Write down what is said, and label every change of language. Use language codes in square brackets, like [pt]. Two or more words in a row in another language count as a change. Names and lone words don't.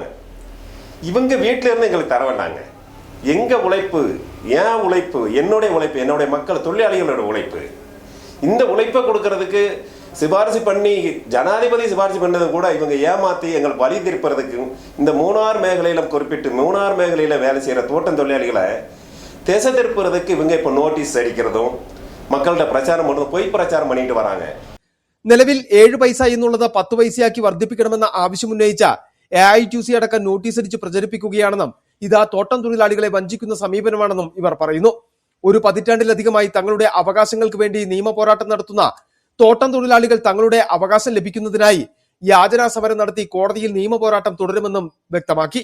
[ta] இவங்க வீட்டில இருந்து எங்களுக்கு தர வேண்டாங்க. எங்கள் உழைப்பு, ஏன் உழைப்பு, என்னுடைய உழைப்பு, என்னுடைய மக்கள் தொழிலாளிகளோட உழைப்பு, இந்த உழைப்பை கொடுக்கறதுக்கு சிபாரிசு பண்ணி ஜனாதிபதி சிபாரிசு பண்ணது கூட இவங்க ஏமாற்றி எங்கள் வழி திருப்பறதுக்கும் இந்த மூணார் மேഖലയിലും குறிப்பிட்டு மூணார் மேഖലയിലെ வேலை செய்கிற தோட்டம் தொழிலாளிகளை திசை திருப்புறதுக்கு இவங்க இப்போ நோட்டீஸ் அடிக்கிறதும் மக்கள்கிட்ட பிரச்சாரம் பண்ணுறதும் பொய் பிரச்சாரம் பண்ணிட்டு வராங்க. [ml] നിലവിൽ 7 പൈസ എന്നുള്ളത് 10 പൈസയാക്കി വർദ്ധിപ്പിക്കണമെന്ന ആവശ്യമുന്നയിച്ച AITUC അടക്കം നോട്ടീസ് അടിച്ച് പ്രചരിപ്പിക്കുകയാണെന്നും ഇത് തോട്ടം തൊഴിലാളികളെ വഞ്ചിക്കുന്ന സമീപനമാണെന്നും ഇവർ പറയുന്നു. ഒരു പതിറ്റാണ്ടിലധികമായി തങ്ങളുടെ അവകാശങ്ങൾക്ക് വേണ്ടി നിയമ പോരാട്ടം നടത്തുന്ന തോട്ടം തൊഴിലാളികൾ തങ്ങളുടെ അവകാശം ലഭിക്കുന്നതിനായി യാചനാ സമരം നടത്തി കോടതിയിൽ നിയമപോരാട്ടം തുടരുമെന്നും വ്യക്തമാക്കി.